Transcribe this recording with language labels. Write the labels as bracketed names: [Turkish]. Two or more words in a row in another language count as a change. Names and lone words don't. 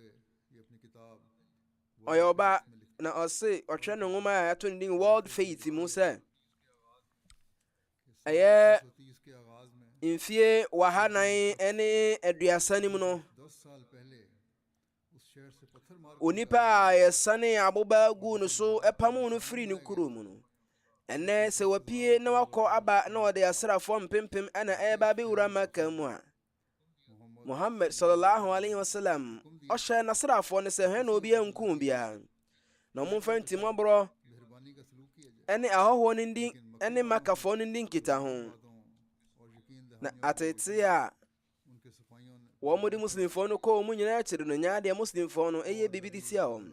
[Akan] Ɔyɛ ɔba na ɔse ɔtwerɛ ne nwoma a ɛto ne din World Faith mu sɛ ɛyɛ mfie 430 mu no onipa a yɛsane aboba gu no so ɛpam no firi ne kuro mu no. Ɛnɛ sɛ wapie na wakɔ aba na wɔde asrafoɔ mpempem ɛna ɛba bɛwura Maka mu a Muhammad [Arabic] صلى الله عليه وسلم [Akan] ɔhyɛ n'asrafoɔ no sɛ hɛ na obi ankum biara na ɔmomfa ntimɔborɔ ɛne ahɔhoɔ no ndi ɛne Makafoɔ no ndi nkita ho. Na atete a wɔn de muslimfoɔ no kɔɔ mu nyinaa akyiri no nyaadeɛ muslimfoɔ no ɛyɛ bibi de tia wɔn.